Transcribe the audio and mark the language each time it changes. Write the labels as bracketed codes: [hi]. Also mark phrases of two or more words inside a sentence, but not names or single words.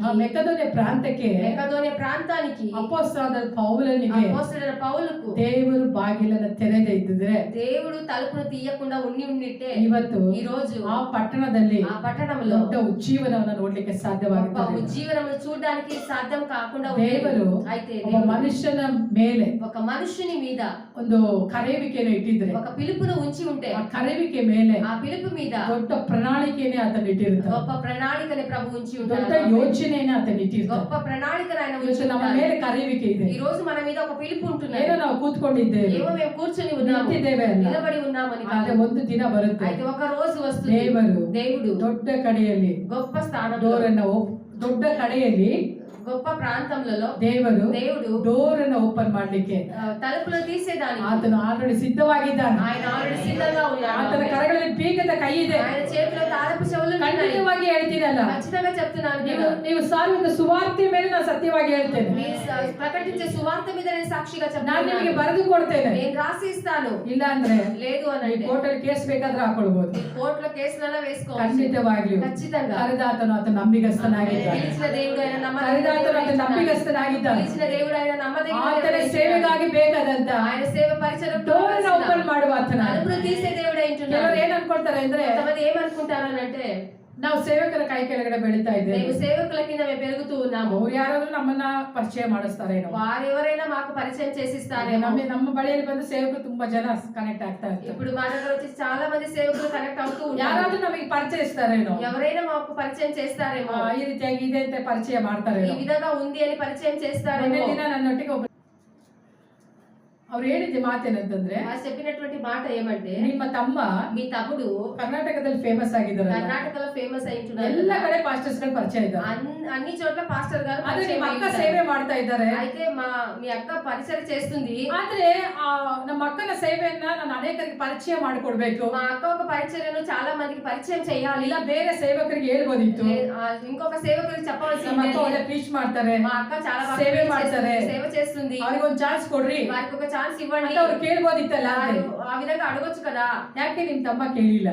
[kn] ಆ ಮೆಕದೋನ್ಯ ಪ್ರಾಂತಕ್ಕೆ [te] మెకదోనియా ప్రాంతానికి [kn] ಅಪೊಸ್ತಲನಾದ ಪೌಲನಿಗೆ [te] అపోస్తలుడైన పౌలుకు [kn] ದೇವರು ಬಾಗಿಲನ್ನು ತೆರೆದೇ ಇದ್ದಿದ್ರೆ [te] దేవుడు తలుపును తీయకుండా ఉంటే [kn] ಇವತ್ತು [te] ఈ రోజు [kn] ಆ ಪಟ್ಟಣದಲ್ಲಿ [te] ఆ పట్టణంలో [kn] ದೊಡ್ಡ ಉಜ್ಜೀವನವನ್ನು ನೋಡ್ಲಿಕ್ಕೆ [te] గొప్ప [kn] ಸಾಧ್ಯವಾಗುತ್ತದೆ. [te] ఉజ్జీవనము చూడడానికి సాధ్యం కాకుండా [kn] ದೇವರು [te] అయితే [kn] ಒಬ್ಬ [te] దేవుడు [kn] ಮನುಷ್ಯನ ಮೇಲೆ [te] ఒక మనుషుని మీద [kn] ಒಂದು ಕರೆಯುವಿಕೆಯನ್ನು ಇಟ್ಟಿದ್ರೆ [te] ఒక పిలుపును ఉంచి ఉంటే [kn] ಆ ಕರೆಯುವಿಕೆ ಮೇಲೆ [te] ఆ పిలుపు మీద [kn] ದೊಡ್ಡ ಪ್ರಣಾಳಿಕೆಯನ್ನೇ ಆತನು ಇಟ್ಟಿರ್ತಾನೆ. [te] గొప్ప ప్రణాళికని ప్రభు ఉంచి [kn] ದೊಡ್ಡ [te] ఉంటాడు. [kn] ಯೋಚನೆಯನ್ನ ಆತನು ಇಟ್ಟಿರ್ತಾನೆ. [te] గొప్ప ప్రణాళికను ఆయన ఉంచి [kn] ಇವತ್ತು ನಮ್ಮ [te] ఉంటాడు. [kn] ಮೇಲೆ ಕರೆಯುವಿಕೆ ಇದೆ. [te] ఈ రోజు మన మీద ఒక పిలుపు ఉంటున్నది. [kn] ಏನೋ ನಾವು ಕೂತ್ಕೊಂಡಿದ್ದೇವೆ, [te] ఏమో మేము కూర్చొని ఉన్నాము, [kn] ನಿಂತಿದ್ದೇವೆ ಅಲ್ಲ. [te] నిలబడి ఉన్నామని [kn] ಆದ್ರೆ [te] కాదు. [kn] ಒಂದು ದಿನ ಬರುತ್ತೆ, [te] అయితే ఒక రోజు వస్తుంది, దేవుడు [kn] ದೊಡ್ಡ ಕಡೆಯಲ್ಲಿ [te] గొప్ప స్థానంలో, [kn] ಡೋರನ್ನ ದೊಡ್ಡ ಕಡೆಯಲ್ಲಿ [te] గొప్ప ప్రాంతంలో [kn] దేవుడు ಡೋರ್ ಅನ್ನು ಓಪನ್ ಮಾಡ್ಲಿಕ್ಕೆ [te] తలుపులు తీసేదానికి [kn] ಆತನು ಆಲ್ರೆಡಿ ಸಿದ್ಧವಾಗಿದ್ದಾನೆ. [te] ఆయన ఆల్రెడీ సిద్ధంగా ఉన్నాడు. [kn] ಆತನ ಕರಗಳಲ್ಲಿ ಬೀಗದ ಕೈ ಇದೆ. [te] ఆయన చేతిలో తాళపు చెవులు ఉన్నాయి. [kn] ಖಂಡಿತವಾಗಿ ಹೇಳ್ತೀನಲ್ಲ, [te] ఖచ్చితంగా చెప్తున్నాను [kn] ನೀವು ಸಾರುವಂತ ಸುವಾರ್ತೆ ಮೇಲೆ ನಾನು ಸತ್ಯವಾಗಿ ಹೇಳ್ತೇನೆ. [te] ప్రకటించే సువార్త మీద నేను సాక్షిగా [kn] ನಾನು [te] చెప్తున్నాను. [kn] ನಿಮಗೆ ಬರೆದು ಕೊಡ್ತೇನೆ. [te] నేను రాసి ఇస్తాను. [kn] ಇಲ್ಲ ಅಂದ್ರೆ [te] లేదు అని [kn] ಈ [te] అంటే [kn] ಕೋರ್ಟಲ್ಲಿ ಕೇಸ್ ಬೇಕಾದ್ರೆ ಹಾಕೊಳ್ಬಹುದು. [te] కోర్టులో కేసులలో వేసుకోవచ్చు. [kn] ಖಂಡಿತವಾಗಿಯೂ [te] ఖచ్చితంగా [kn] ಕರೆದಾತನು ಆತ ನಂಬಿಗಸ್ತನಾಗಿದ್ದಾನೆ. [te] పిలిచిన దేవుడు ఆయన [kn] ಕರೆದಾತನು ಆತ ನಂಬಿಗಸ್ತನಾಗಿದ್ದಾನೆ. [te] పిలిచిన దేవుడు ఆయన [kn] ಆತನ ಸೇವೆಗಾಗಿ ಬೇಕಾದಂತ [te] ఆయన సేవ పరిచయం [kn] ಡೋರ್ ಅನ್ನು ಓಪನ್ ಮಾಡುವ ಆತನ. [te] తలుపులు తీసే దేవుడు ఏంటున్నాడు. [kn] ಕೆಲವರು ಏನ್ ಅನ್ಕೊಳ್ತಾರೆ ಅಂದ್ರೆ, [te] కొంతమంది ఏమనుకుంటారు అని అంటే, [kn] ನಾವು ಸೇವಕರ ಕೈ ಕೆಳಗಡೆ ಬೆಳೀತಾ ಇದ್ದೇವೆ, [te] మేము సేవకుల కింద మేము పెరుగుతూ ఉన్నాము, [kn] ಅವ್ರು ಯಾರಾದ್ರೂ ನಮ್ಮನ್ನ ಪರಿಚಯ ಮಾಡಿಸ್ತಾರೇನೋ, [te] వారెవరైనా మాకు పరిచయం చేసిస్తారేమో. [kn] ನಮ್ಮ ಬಳಿಯಲ್ಲಿ ಬಂದು ಸೇವಕರು ತುಂಬಾ ಜನ ಕನೆಕ್ಟ್ ಆಗ್ತಾ ಇರ್ತಾರೆ. [te] ఇప్పుడు మా దగ్గర వచ్చి చాలా మంది సేవకులు కనెక్ట్ అవుతూ ఉంటారు. [kn] ಯಾರಾದ್ರೂ ನಮಗೆ ಪರಿಚಯಿಸ್ತಾರೇನೋ, [te] ఎవరైనా మాకు పరిచయం చేస్తారేమో, [kn] ಈ ರೀತಿಯಾಗಿ ಇದೆ ಅಂತ ಪರಿಚಯ ಮಾಡ್ತಾರೇನೋ. [te] ఈ విధంగా ఉంది అని పరిచయం చేస్తారేమో. [kn] ಒಂದೇ ದಿನ ನನ್ನೊಟ್ಟಿಗೆ ಒಬ್ಬ ಅವ್ರು ಹೇಳಿದ ಮಾತೇನಂತಂದ್ರೆ, [te] వారు చెప్పినటువంటి మాట ఏమంటే, [kn] ನಿಮ್ಮ ತಮ್ಮ [te] మీ తమ్ముడు [kn] ಕರ್ನಾಟಕದಲ್ಲಿ ಫೇಮಸ್ ಆಗಿದ್ದಾರೆ, [te] కర్ణాటకలో ఫేమస్ అయింటున్నారు, [kn] ಎಲ್ಲ కಡೆ పాస్టర్స్ ಗಳು ಪರಿಚಯ ಇದ್ದಾರೆ. [te] అన్ని చోట్ల పాస్టర్ గారు [kn] ಆದ್ರೆ [te] పరిచయం [kn] ನಿಮ್ಮ ಅಕ್ಕ [te] అయ్యుంటారు. [kn] ಸೇವೆ ಮಾಡ್ತಾ ಇದ್ದಾರೆ. [te] అయితే మీ అక్క పరిచయం చేస్తుంది. [kn] ಆದ್ರೆ ನಮ್ಮ ಅಕ್ಕನ ಸೇವೆಯನ್ನ ನಾನು ಅನೇಕರಿಗೆ ಪರಿಚಯ ಮಾಡಿಕೊಡ್ಬೇಕು, [te] మా అక్క ఒక పరిచర్యను చాలా మందికి పరిచయం చేయాలి, [kn] ಇಲ್ಲ ಬೇರೆ ಸೇವಕರಿಗೆ ಹೇಳ್ಬೋದಿತ್ತು. [te] ఇంకొక సేవకుడికి [kn] ನಮ್ಮ [te] చెప్పవలసింది. [kn] ಅಕ್ಕ ಒಳ್ಳೆ ಪ್ರೀಚ್ ಮಾಡ್ತಾರೆ, [te] మా అక్క చాలా బాగా [kn] సేವೆ ಮಾಡ್ತಾರೆ, [te] సేవ చేస్తుంది, [kn] ಅವ್ರಿಗೆ ಒಂದು ಚಾನ್ಸ್ ಕೊಡ್ರಿ [te] వారికి ఒక ఛాన్స్ ఇవ్వండి [kn] ಅಂತ ಅವ್ರು ಕೇಳ್ಬೋದಿತ್ತಲ್ಲ. [te] ఆ విధంగా అడగొచ్చు కదా. [kn] ಯಾಕೆ ನಿಮ್ ತಮ್ಮ ಕೇಳಿಲ್ಲ?